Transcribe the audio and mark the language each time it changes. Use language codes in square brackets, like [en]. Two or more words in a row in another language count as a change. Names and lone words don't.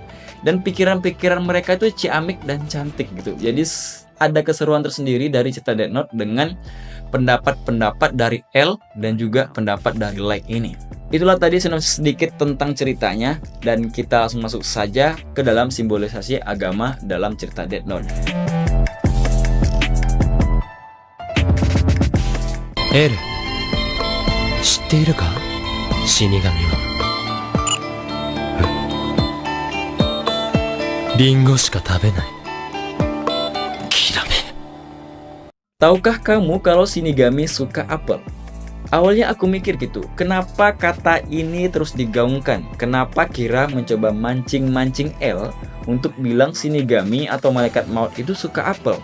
[id] Dan pikiran-pikiran mereka itu ciamik dan cantik gitu. Jadi ada keseruan tersendiri dari cerita Death Note dengan pendapat-pendapat dari L dan juga pendapat dari Light ini. Itulah tadi sedikit tentang ceritanya, dan kita langsung masuk saja ke dalam simbolisasi agama dalam cerita Death Note. [ja] L, 知っているか? 死神はリンゴしか食べない。 [id] Tahukah kamu kalau Shinigami suka apel? Awalnya aku mikir gitu, kenapa kata ini terus digaungkan? Kenapa Kira mencoba mancing-mancing L untuk bilang Shinigami atau malaikat maut itu suka apel?